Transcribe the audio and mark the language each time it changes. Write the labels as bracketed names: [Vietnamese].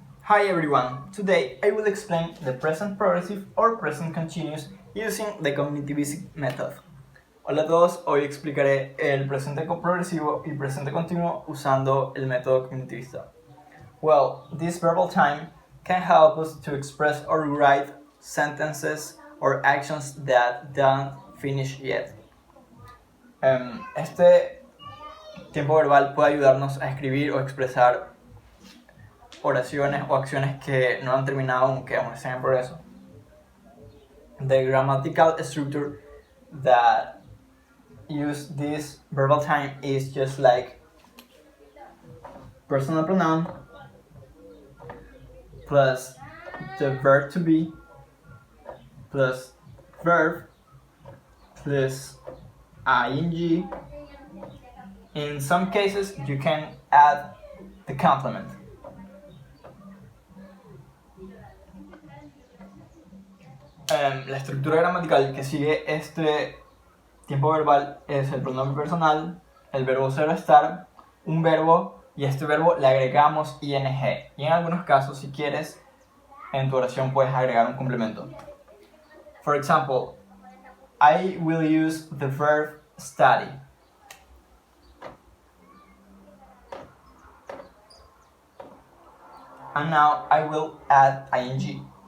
[English] Hi everyone, today I will explain the present progressive or present continuous using the cognitivist method. [Spanish] Hola a todos, hoy explicaré el presente progresivo y presente continuo usando el método cognitivista. [English] Well, this verbal time can help us to express or write sentences or actions that don't finish yet. [Spanish] Este tiempo verbal puede ayudarnos a escribir o expresar oraciones o acciones que no han terminado aún, que aún están en progreso. [English] The grammatical structure that use this verbal time is just like personal pronoun plus the verb to be plus verb plus ing. In some cases you can add the complement. [Spanish] La estructura gramatical que sigue este tiempo verbal es el pronombre personal, el verbo ser o estar, un verbo y a este verbo le agregamos ing. Y en algunos casos, si quieres, en tu oración puedes agregar un complemento. [English] For example, I will use the verb study. And now I will add ing.